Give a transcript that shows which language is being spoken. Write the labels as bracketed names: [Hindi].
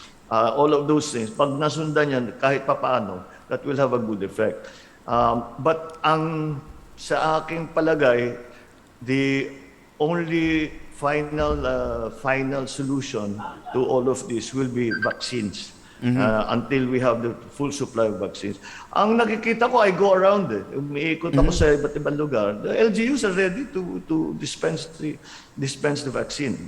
[English] All of those things, [Filipino] pag nasundan yan, kahit papaano, [English] that will have a good effect. But [Filipino] sa aking palagay, [English] the only final solution to all of this will be vaccines. Until we have the full supply of vaccines. [Filipino] Ang nakikita ko, [English] I go around [Filipino] umiikot ako sa iba't ibang lugar. [English] The LGUs are ready to dispense the vaccine.